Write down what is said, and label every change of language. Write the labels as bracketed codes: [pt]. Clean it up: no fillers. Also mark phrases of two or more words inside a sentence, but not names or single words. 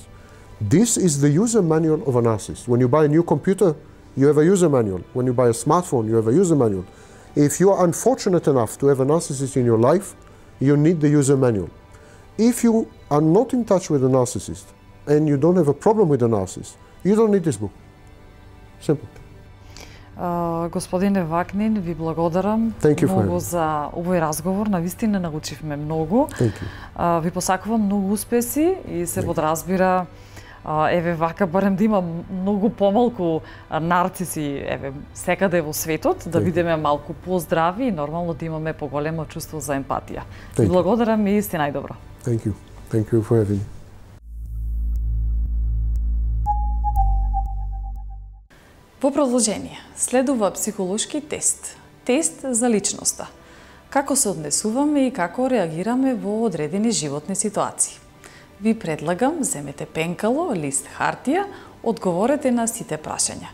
[en] This is the user manual of a narcissist. When you buy a new computer, you have a user manual. When you buy a smartphone, you have a user manual. If you are unfortunate enough to have a narcissist in your life, you need the user manual. If you are not in touch with a narcissist and you don't have a problem with a narcissist, you don't need this book. Simple. [mk] Господине Вакнин, ви благодарам многу за овој разговор. Навистина научивме многу. Ви посакувам многу успеси и се подразбира еве вака барем да има многу помалку нарциси еве секаде во светот, да бидеме малку поздрави и нормално да имаме поголемо чувство за емпатија. Ви благодарам и сте најдобро. [en] Thank you. Thank you for having me. [mk] Во продолжение, следува психолошки тест. Тест за личноста. Како се однесуваме и како реагираме во одредени животни ситуации. Ви предлагам, земете пенкало, лист хартија, одговорете на сите прашања.